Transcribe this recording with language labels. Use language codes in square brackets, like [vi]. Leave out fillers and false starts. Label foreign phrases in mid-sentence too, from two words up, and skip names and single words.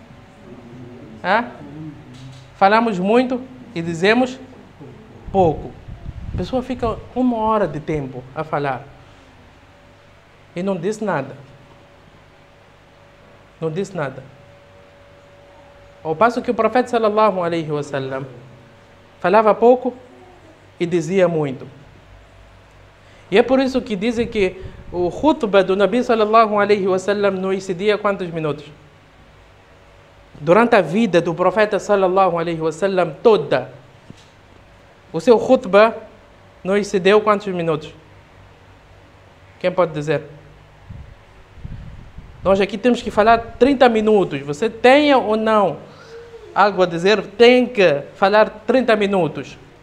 [pt] Falamos muito e dizemos pouco. A pessoa fica 1 hora de tempo a falar e não diz nada. Não diz nada. Ao passo que o profeta [ar] صلى الله عليه وسلم [pt] falava pouco e dizia muito. E é por isso que dizem que o khutbah do Nabi [ar] صلى الله عليه وسلم [pt] não excedia quantos minutos? Durante a vida do profeta [ar] صلى الله عليه وسلم [pt] toda, o seu khutbah não excedeu quantos minutos? Quem pode dizer? Nós aqui temos que falar 30 minutos. Você tenha ou não algo a dizer, tem que falar 30 minutos.